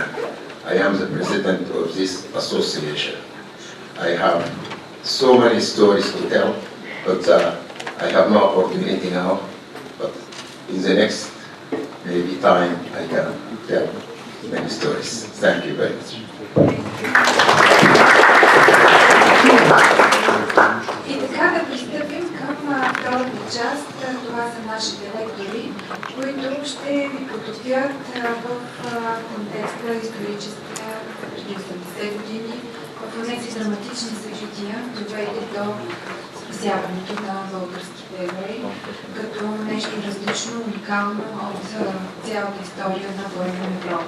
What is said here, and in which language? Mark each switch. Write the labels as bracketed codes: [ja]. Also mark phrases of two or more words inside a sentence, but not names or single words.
[en] I am the president of this association. I have so many stories to tell, but I have no opportunity now. But in the next maybe time, I can tell many stories. Thank you very much. [bg] И така да пристъпим към втората част. Това са нашите лектори, които ще ви потопят в контекста историческия преди 80 години, в тези драматични събития, довели до спасяването на българските евреи, като нещо различно, уникално от цялата история на военна Европа.